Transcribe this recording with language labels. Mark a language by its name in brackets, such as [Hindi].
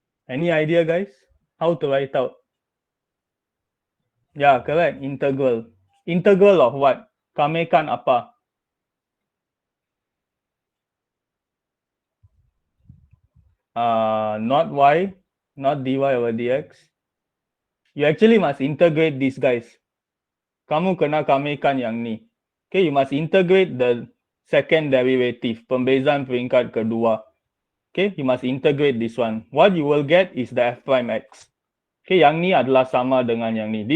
[English] Any idea, guys? How to write out? Yeah, correct. Integral. Integral of what? [Malay] Kamekan apa? [English] Not y, not dy over dx. You actually must integrate these guys. [Malay] Kamu kena kamekan yang ni. [English] Okay, you must integrate the second derivative, [Malay] pembezaan peringkat kedua. [English] Okay, you must integrate this one. What you will get is the f prime x. [Malay] Okay, yang ni adalah sama dengan yang ni.